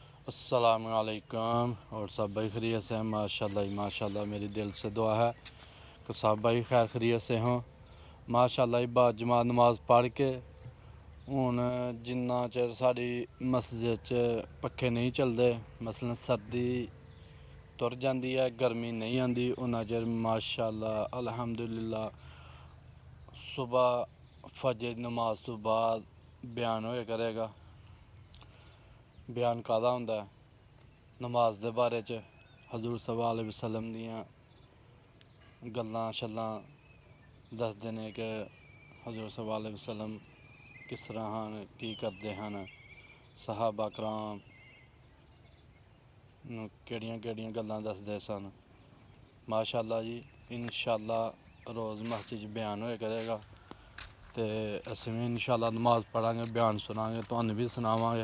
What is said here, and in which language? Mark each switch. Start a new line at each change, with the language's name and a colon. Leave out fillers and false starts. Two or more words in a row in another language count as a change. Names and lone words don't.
Urdu: अस्सलामुअलैकुम। اور سب بھائی خیریت سے ہیں? ماشاءاللہ ہی ماشاءاللہ، میری دل سے دعا ہے کہ سب بھائی خیر خیریت سے ہوں.
Punjabi: ماشاءاللہ ہی بعد جماعت نماز پڑھ کے ہوں جنا چر ساڈی مسجد چ پکھے نہیں چلتے، مثلاً سردی تر جاتی ہے، گرمی نہیں آتی، اونا چر ماشاءاللہ الحمدللہ صبح فجر نماز توں بعد بیان ہویا کرے گا. بیان کاہدا ہوندا ہے? نماز دے بارے چ حضور
Arabic: صلى الله عليه وسلم
Punjabi: دیاں گلاں شلاں دسدے نے کہ حضور
Arabic: صلى الله عليه وسلم
Punjabi: کس طرح ہن، کی کردے ہن، صحابہ کرام کیہڑیاں کیہڑیاں گلاں دسدے سن. ماشاءاللہ جی، ان شاء اللہ روز مسجد چ بیان ہویا کرے گا تے اسیں بھی ان شاء اللہ نماز پڑھاں گے، بیان سناں گے، تہانوں بھی سناواں گے.